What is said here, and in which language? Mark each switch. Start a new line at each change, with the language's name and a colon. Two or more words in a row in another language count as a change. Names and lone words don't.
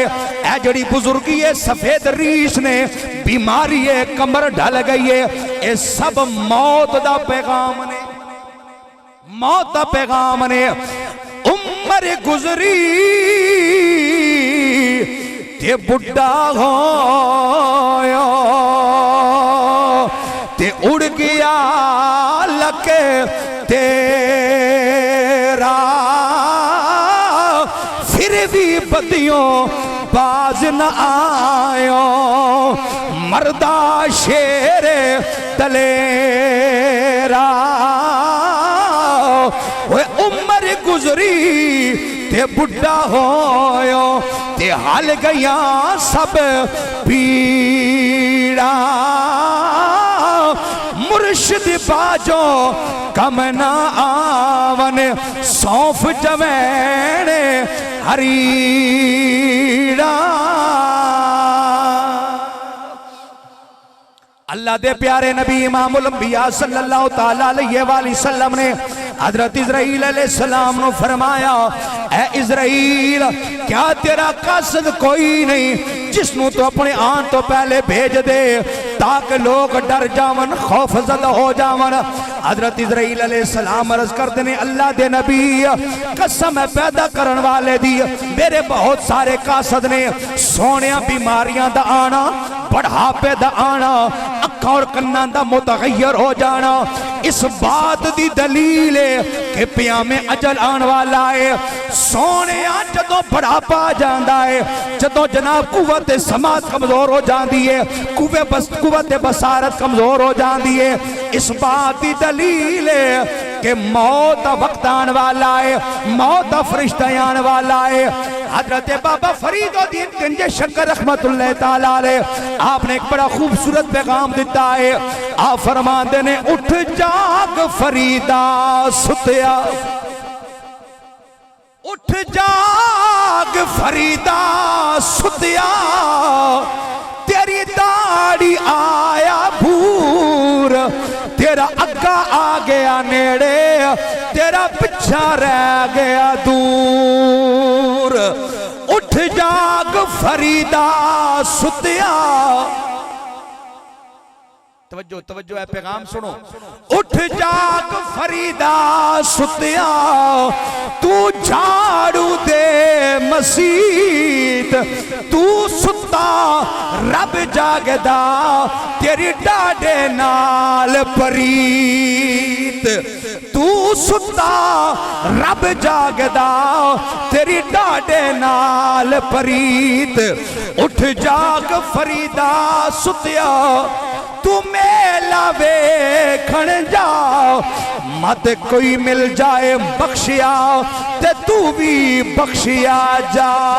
Punjabi: اے جڑی بزرگی ہے سفید ریش نے, بیماری ہے, کمر ڈھل گئی ہے, اے سب موت دا پیغام نے, موت دا پیغام نے. عمر گزری تے بڑھا ہویا تے اڑ گیا لکے تیرا, پھر بھی بدیوں باز نہ آیا, مردہ شیر دلیرا. وہ عمر گزری تے بڑھا ہویا تے حال گیا سب پیڑا, مرشد باجو کم نہ آون سونف جوین ہریڑا. اللہ دے پیارے نبی امام الانبیاء
Arabic: صلی اللہ تعالیٰ علیہ وآلہ وسلم
Punjabi: نے حضرت اسرائیل
Arabic: علیہ السلام
Punjabi: نے فرمایا, اے اسرائیل کیا تیرا قصد کوئی نہیں جس نو تو اپنے آن تو پہلے بھیج دے تاکہ لوگ ڈر جاون, خوف زدہ ہو جاون. حضرت اسرائیل
Arabic: علیہ السلام
Punjabi: عرض کرتے نے اللہ دے نبی قسم ہے پیدا کرن والے دی, میرے بہت سارے قاصد نے, سونیاں بیماریاں دا آنا, بڑھاپے دا آنا, اکھاں اور کناں دا متغیر ہو جانا, اس بات دی دلیل ہے کہ پیام اجل آن والا ہے. سونیاں جدوں بڑھاپا جاندا ہے, جدوں جناب قوت سماعت کمزور ہو جاندی ہے, قوت بصارت کمزور ہو جاندی ہے, اس بات دی دلیل ہے کہ موت وقت آن والا ہے, موت فرشتہ آن والا ہے.
Urdu: حضرت بابا فرید الدین گنج شنکر
Arabic: رحمت اللہ تعالیٰ علیہ
Urdu: آپ نے ایک بڑا خوبصورت پیغام دیتا ہے.
Punjabi: آپ فرماندے نے اٹھ جاگ فریدہ ستیا, اٹھ جاگ فریدہ ستیا, تیری داڑھی آیا بھور, تیرا اگا آ گیا نیڑے, تیرا پچھا رہ گیا دور اٹھ جاگ فریدا ستیا توجہ توجہ ہے پیغام سنو اٹھ جاگ فریدا ستیا تو جھاڑو دے مسیت تو ستا رب جاگدا تیری ڈاڈے نال پریت تو ستا رب جاگدا تیری ڈاڈے نال پریت اٹھ جاگ فریدا ستیا تو میلا ویکھن جا مت کوئی مل جائے بخشیا تے تو بھی بخشیا جا